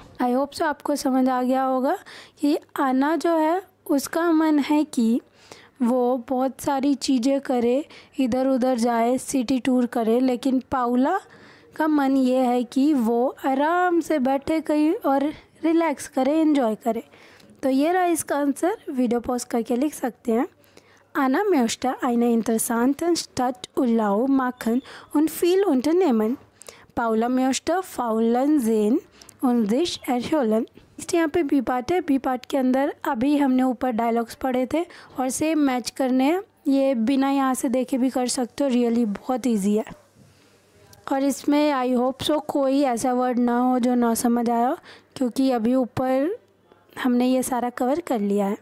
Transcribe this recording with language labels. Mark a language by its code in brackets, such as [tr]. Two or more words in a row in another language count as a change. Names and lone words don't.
[en] I hope so [hi] आपको समझ आ गया होगा कि आना जो है उसका मन है कि वो बहुत सारी चीज़ें करे, इधर उधर जाए, [en] city tour [hi] करे, लेकिन पाउला का मन ये है कि वो आराम से बैठे कहीं और रिलैक्स करे, एंजॉय करे। तो ये रहा इसका आंसर, [en] video pause [hi] करके लिख सकते हैं। [de] Anna möchte einen interessanten Stadturlaub machen und viel unternehmen. Paula möchte faulen sehen und sich erholen. [hi] यहाँ पे [en] B part [hi] है, [en] B part [hi] के अंदर अभी हमने ऊपर डायलॉग्स पढ़े थे और [en] same match [hi] करने हैं, ये बिना यहाँ से देखे भी कर सकते हो, रियली बहुत इजी है। और इसमें [en] I hope so [hi] कोई ऐसा वर्ड ना हो जो ना समझ आया, क्योंकि अभी ऊपर हमने ये सारा कवर कर लिया है।